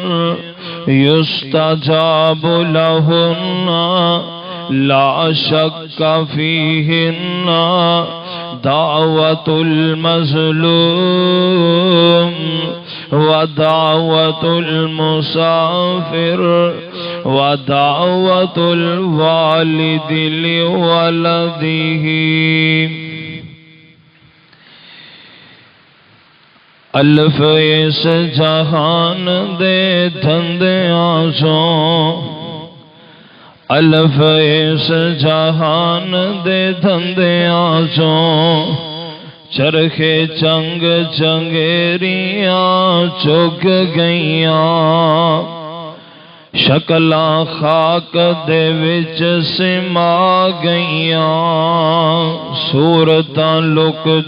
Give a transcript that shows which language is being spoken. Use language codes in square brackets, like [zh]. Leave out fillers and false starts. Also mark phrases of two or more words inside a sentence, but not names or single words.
[ar] يستجاب لهن لا شك فيهن دعوة المظلوم ودعوة المسافر ودعوة الوالد لولده [pa] الف اس جہان دے دھندے آجوں الف اس جہان دے دھندے آجوں چرخے چنگ چنگیریاں چگ گئیاں شکلاں خاک دے وچ سما گئیاں صورتاں لک